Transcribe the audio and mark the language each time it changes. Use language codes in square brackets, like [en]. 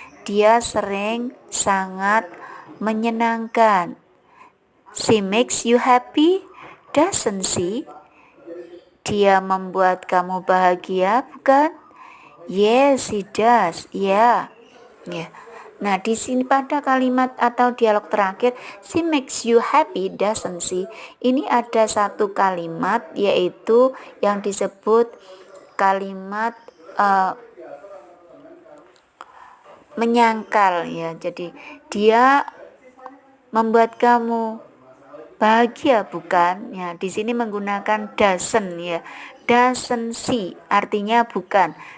[id] Dia sering sangat menyenangkan. [en] She makes you happy, doesn't she? [id] Dia membuat kamu bahagia, bukan? Yes, she does. Ya. Yeah. Nah, di sini pada kalimat atau dialog terakhir, she makes you happy, doesn't she? Ini ada satu kalimat yaitu yang disebut kalimat menyangkal ya. Jadi dia membuat kamu bahagia, bukan? Ya, di sini menggunakan doesn't ya. Doesn't she artinya bukan.